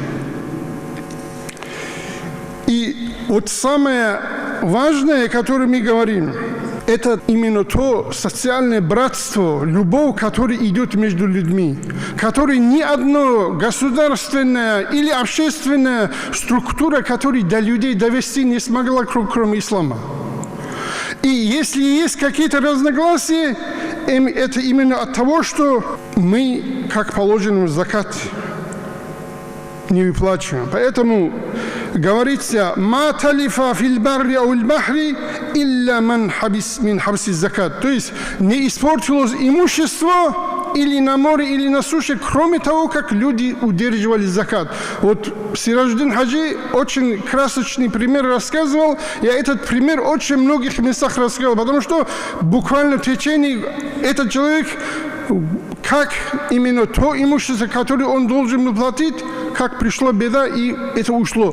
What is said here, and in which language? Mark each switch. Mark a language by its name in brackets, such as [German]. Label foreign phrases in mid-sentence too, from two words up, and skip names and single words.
[Russian] И вот самое важное, о котором мы говорим, это именно то социальное братство, любовь, которая идет между людьми, которой ни одна государственная или общественная структура, которая до людей довести не смогла, кроме ислама. И если есть какие-то разногласия, это именно от того, что мы, как положено, закат не выплачиваем. Поэтому говорится: [Arabic] «ما تلف في البر أو البحر إلا من حبس من حبس زكاة». [Russian] То есть не испортилось имущество или на море, или на суше, кроме того, как люди удерживали закат. Вот Сираждин Хаджи очень красочный пример рассказывал. Я этот пример в очень многих местах рассказывал, потому что буквально в течение этот человек, как именно то имущество, которое он должен был платить, как пришла беда, и это ушло.